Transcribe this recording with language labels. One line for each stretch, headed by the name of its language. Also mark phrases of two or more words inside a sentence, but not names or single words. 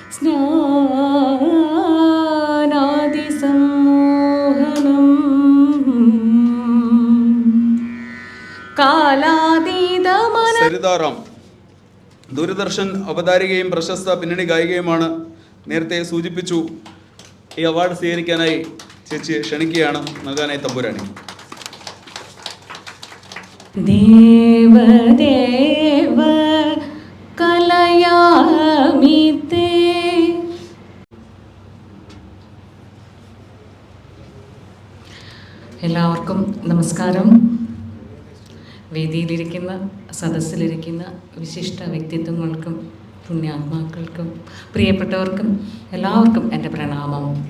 Sanskrit: स्नानादिसम्मोहनम् कालातीतमन
Malayalam: സരിതാറാം ദൂരദർശൻ അവതാരികയും പ്രശസ്ത പിന്നണി ഗായികയുമാണ്. നേരത്തെ സൂചിപ്പിച്ചു. ഈ അവാർഡ് സ്വീകരിക്കാനായി ചേച്ചിയെ ക്ഷണിക്കുകയാണ്. നൽകാനായി തമ്പുരാണി.
Sanskrit: देवदेव कलयामि ते.
Malayalam: എല്ലാവർക്കും നമസ്കാരം. വേദിയിലിരിക്കുന്ന സദസ്സിലിരിക്കുന്ന വിശിഷ്ട വ്യക്തിത്വങ്ങൾക്കും പുണ്യാത്മാക്കൾക്കും പ്രിയപ്പെട്ടവർക്കും എല്ലാവർക്കും എൻ്റെ പ്രണാമം.